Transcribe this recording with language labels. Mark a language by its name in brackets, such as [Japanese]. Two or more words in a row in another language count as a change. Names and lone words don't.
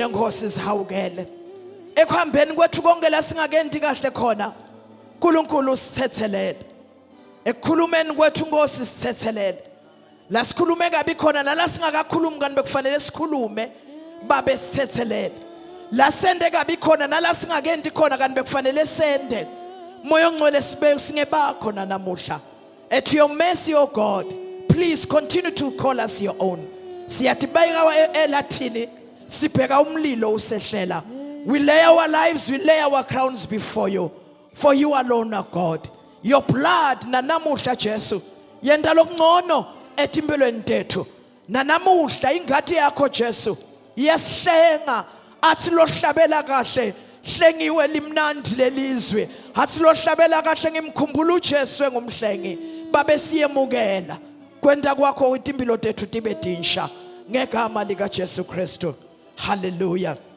[Swati] Nkosi zihawukele ekuhambeni kwethu konke la singakendi kahle khona uNkulunkulu usithethelele ekukhulumeni kwethu Nkosi sithethelele la sikhulume kabi khona nala singakakhulumi kanti bekufanele sikhulume babe sithethelele la sende kabi khona nala singakendi khona kanti bekufanele sende moya ongcwele sibe singebakho namuhla [English] at your mercy O God please continue to call us your own [Swati] siyatibayika elathini sibheka umlilo usehlela [English] we lay our lives we lay our crowns before you for you alone are God your blood [Swati] nanamuhla Jesu yenda lokungcono etimpilweni tethu nanamuhla ingadi yakho Jesu yesihlenga athi lohlabela kahle hlengiwe limnandi lelizwe athi lohlabela kahle ngimkhumbula uJesu engumhlengi babe siyemukela kwenda kwakho impilo tethu tibe dinsha ngegama lika Jesu Kristu hallelujah